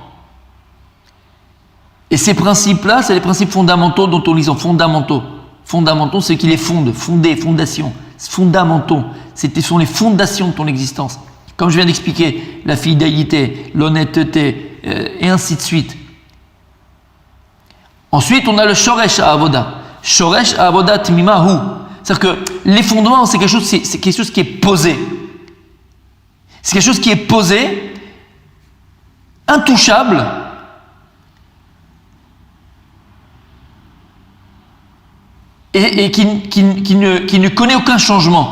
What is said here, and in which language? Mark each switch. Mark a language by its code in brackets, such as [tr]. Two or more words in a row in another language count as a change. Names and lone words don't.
[fr] Et ces principes-là, c'est les principes fondamentaux dont on lit en fondamentaux. Fondamentaux, c'est qui les fondent, fondés, fondations, fondamentaux. Ce sont les fondations de ton existence. Comme je viens d'expliquer, la fidélité, l'honnêteté, et ainsi de suite. Ensuite, on a le [he] שורש העבודה. שורש העבודה תמימהו. [fr] C'est-à-dire que les fondements, c'est quelque chose qui est posé. C'est quelque chose qui est posé, intouchable, et qui ne connaît aucun changement.